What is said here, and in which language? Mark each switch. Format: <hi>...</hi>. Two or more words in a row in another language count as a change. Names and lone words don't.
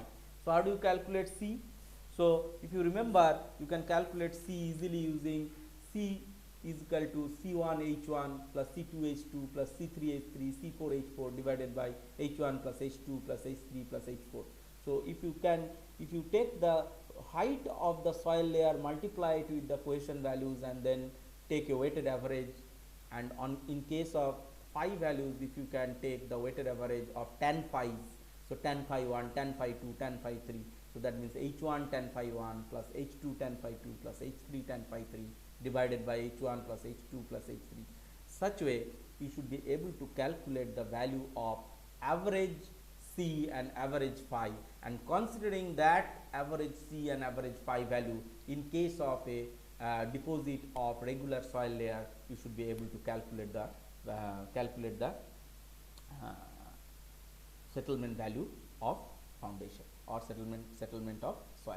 <en>So how do you calculate C? So if you remember, you can calculate C easily using C is equal to C1H1 plus C2H2 plus C3H3 C4H4 divided by H1 plus H2 plus H3 plus H4. So if you take the height of the soil layer, multiply it with the Poisson values, and then take a weighted average, and in case of phi values, if you can take the weighted average of tan phi, So tan phi 1, tan phi 2, tan phi 3. So that means H1 tan phi 1 plus H2 tan phi 2 plus H3 tan phi 3 divided by H1 plus H2 plus H3. Such way we should be able to calculate the value of average C and average phi, and considering that average C and average phi value in case of a deposit of regular soil layer, you should be able to calculate the uh, settlement value of foundation or settlement of soil.</en>